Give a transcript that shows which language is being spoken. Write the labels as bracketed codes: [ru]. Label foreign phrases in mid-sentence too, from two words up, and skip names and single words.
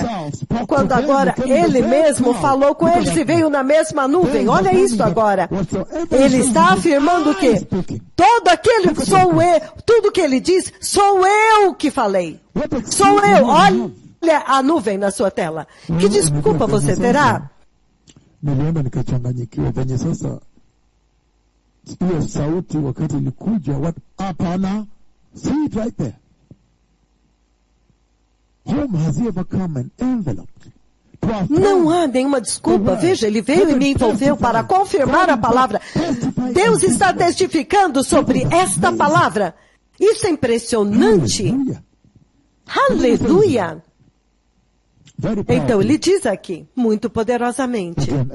[pt] Quando agora ele mesmo falou com eles e veio na mesma nuvem. Olha isso agora. Ele está afirmando que todo aquele sou eu, tudo que ele diz, sou eu que falei. Sou eu. a nuvem na sua tela. Que desculpa você terá? [sw] Nilienda nikachanganyikiwa venye sasa hiyo sauti wakati ilikuja, hapana, [en] see it right there. Whom has he ever come and enveloped? [pt] Não há nenhuma desculpa. Veja, ele veio e me envolveu para confirmar a palavra. Deus está testificando sobre esta palavra. Isso é impressionante. Aleluia. Então ele diz aqui, muito poderosamente.